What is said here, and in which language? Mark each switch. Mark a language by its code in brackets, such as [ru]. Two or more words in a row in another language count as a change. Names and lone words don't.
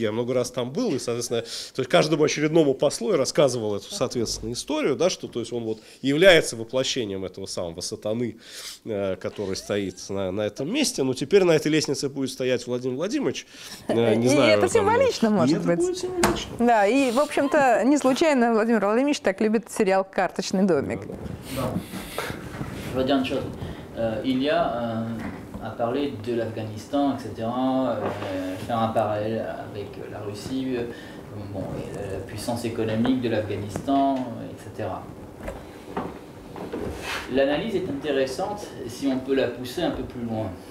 [ru] Я много раз там был, и, соответственно, то есть каждому очередному послу я рассказывал эту, соответственно, историю, да, что то есть он вот является воплощением этого самого сатаны, который стоит на этом месте, но теперь на этой лестнице будет стоять Владимир Владимирович. Не знаю, это символично, может быть. Будет символично. Да, и, в общем-то, не случайно Владимир Владимирович так любит сериал «Карточный домик». [fr] Il y a à parler de l'Afghanistan, etc., faire un parallèle avec la Russie, bon, et la puissance économique de l'Afghanistan, etc. L'analyse est intéressante si on peut la pousser un peu plus loin.